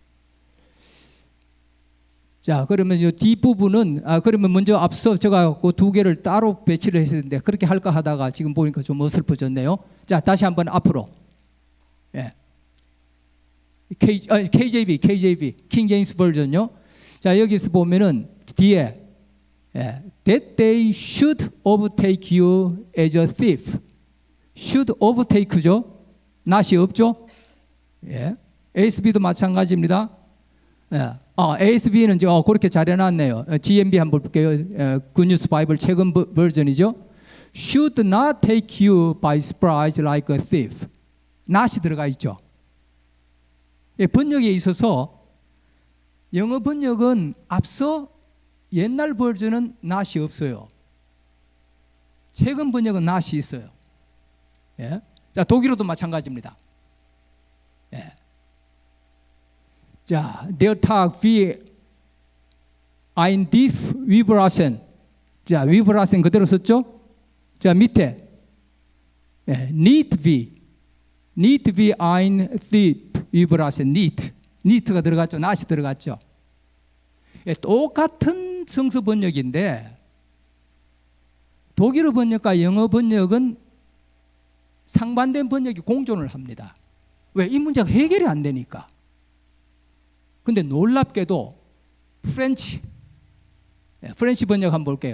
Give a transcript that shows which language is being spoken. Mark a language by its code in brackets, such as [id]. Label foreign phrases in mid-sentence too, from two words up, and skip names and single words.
[ko] 자, 그러면 이 뒷부분은 그러면 먼저 앞서 제가 그 두 개를 따로 배치를 했었는데 그렇게 할까 하다가 지금 보니까 좀 어설퍼졌네요. 자, 다시 한번 앞으로. KJV, 킹 제임스 버전요. 자, 여기서 보면은 뒤에 [en] that they should overtake you as a thief. [ko] should overtake죠. not이 없죠. ASB도 마찬가지입니다. ASB는 그렇게 잘 해놨네요. GMB 한번 볼게요. 굿뉴스 바이블 최근 버전이죠. [en] Should not take you by surprise like a thief. [ko] not이 들어가 있죠. 번역에 있어서 영어 번역은 앞서 옛날 버전은 not이 없어요. 최근 번역은 not이 있어요. 자, 독일어도 마찬가지입니다. 자, [de] der Tag wie ein Dieb überraschen. [ko] 자, überraschen 그대로 썼죠? 자, 밑에 [de] nicht wie ein Dieb überraschen. [ko] nit가 들어갔죠. [en] not이 [ko] 들어갔죠. 똑같은 성서 번역인데 독일어 번역과 영어 번역은 상반된 번역이 공존을 합니다. 왜? 이 문제가 해결이 안 되니까. 근데 놀랍게도 프렌치 번역 한번 볼게요.